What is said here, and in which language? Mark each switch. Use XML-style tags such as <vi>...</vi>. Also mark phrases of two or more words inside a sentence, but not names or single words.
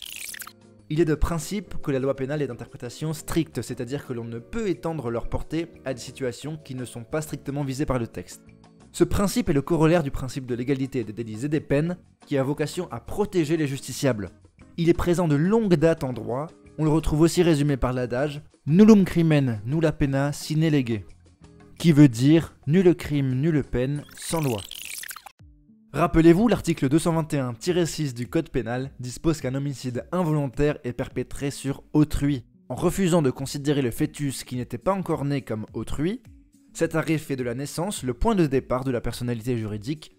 <fr>Il est de principe que la loi pénale est d'interprétation stricte, c'est-à-dire que l'on ne peut étendre leur portée à des situations qui ne sont pas strictement visées par le texte. Ce principe est le corollaire du principe de l'égalité des délits et des peines, qui a vocation à protéger les justiciables. Il est présent de longue date en droit, on le retrouve aussi résumé par l'adage «</fr> <la>Nullum crimen, nulla pena sine lege »,</la> <fr>qui veut dire « nul crime, nulle peine, sans loi ». Rappelez-vous, l'article 221-6 du Code pénal dispose qu'un homicide involontaire est perpétré sur autrui. En refusant de considérer le fœtus qui n'était pas encore né comme autrui, cet arrêt fait de la naissance le point de départ de la personnalité juridique.</fr>